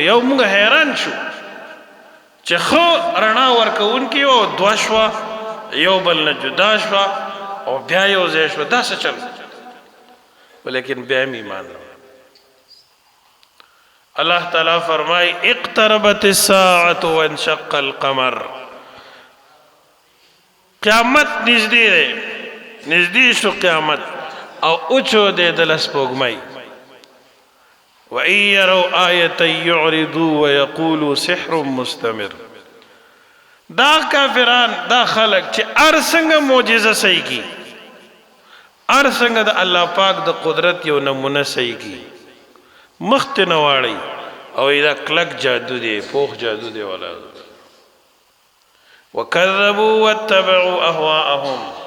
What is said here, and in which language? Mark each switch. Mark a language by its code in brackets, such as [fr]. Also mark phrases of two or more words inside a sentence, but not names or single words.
[ps] یو موږ حیران شو چې ښه رڼا ورکوونکې وه او 2 شوه، یو بل نه جدا شوه او بیا یو ځای شوه. دا څه چل؟ ولیکن بیا هم ایمان نه. الله تعالی فرمای [ar] اقتربت الساعة وانشق القمر. [ps] قیامت نږدې دی، نږدې شو قیامت او اوچودېدله سپوږمۍ. [ar] وَإِن يَرَوْا آيَةً يُعْرِضُوا وَيَقُولُوا سِحْرٌ مُسْتَمِرٌ. [ps] دا کافران، دا خلق چې هر څنګه معجزه صحیح کی، هر څنګه د الله پاک د قدرت یو نمونه صحیح کی، مخ ته نه واړئ او دا کلک جادو دی، پوخ جادو دی. [ar] ولا وکذبوا واتبعوا اهواءهم.